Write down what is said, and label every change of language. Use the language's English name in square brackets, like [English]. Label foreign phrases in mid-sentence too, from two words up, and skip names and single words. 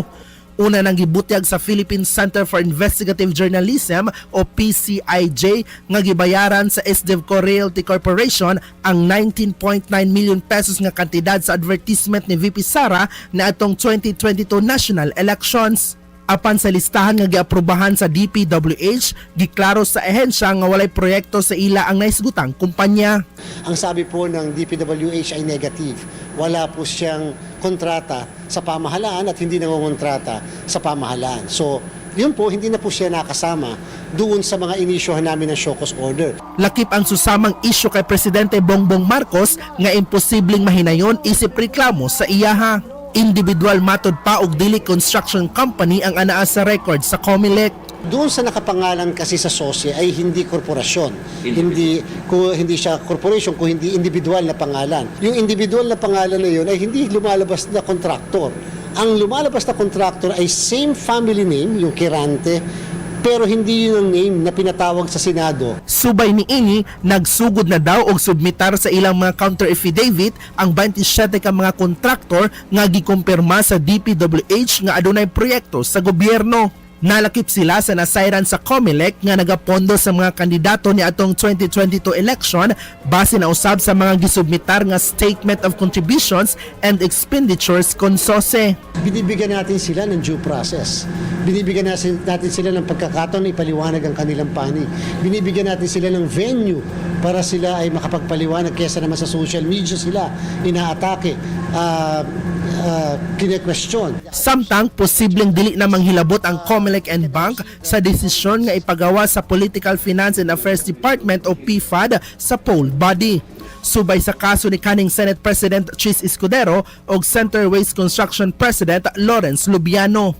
[Cebuano] Una nang gibutyag sa Philippine Center for Investigative Journalism o PCIJ nga gibayaran sa SDevco Realty Corporation ang 19.9 million pesos nga kantidad sa advertisement ni VP Sara na atong 2022 [English] national elections. [Cebuano] Apan sa listahan nga giaprubahan sa DPWH, giklaro sa ehensya nga walay proyekto sa ila ang naisgutang kumpanya. [Filipino] Ang sabi po ng DPWH ay negative. Wala po siyang kontrata sa pamahalaan at hindi nangongontrata sa pamahalaan. So, yun po, hindi na po siya nakasama doon sa mga inisyohan namin ng [English] show cause order. [Cebuano] Lakip ang susamang isyu kay Presidente Bongbong Marcos nga imposibleng mahinayon isip reklamo sa iyaha. Individual matod pa og dili [English] construction company [Cebuano] ang anaa sa record sa COMELEC. [Filipino] Doon sa nakapangalan kasi sa SOSE ay hindi korporasyon. Hindi siya corporation kung hindi individual na pangalan. Yung individual na pangalan na yun ay hindi lumalabas na kontraktor. Ang lumalabas na kontraktor ay [English] same family name, [Filipino] yung Kirante, pero hindi yun ang name na pinatawag sa Senado. [Cebuano] Subay ni ini, nagsugod na daw og submitar sa ilang mga [English] counter affidavit [Cebuano] ang 27 ka mga kontraktor nga gikumpirma sa DPWH nga adunay proyekto sa gobyerno. Nalakip sila sa nasayran sa COMELEC nga nagapondo sa mga kandidato ni atong 2022 election base na usab sa mga gisubmitar nga Statement of Contributions and Expenditures kon SOSE. [Filipino] Binibigyan natin sila ng [English] due process. [Filipino] Binibigyan natin sila ng pagkakataon na ipaliwanag ang kanilang panig. Binibigyan natin sila ng venue para sila ay makapagpaliwanag kaysa naman sa [English] social media [Filipino] sila inaatake, kine-question. [Cebuano] Samtang posibleng dili na manghilabot ang COMELEC and Bank sa desisyon nga ipagawa sa Political Finance and Affairs Department o PFAD sa poll body. Subay sa kaso ni kaning Senate President Chis Escudero o Center Waste Construction President Lawrence Lubiano.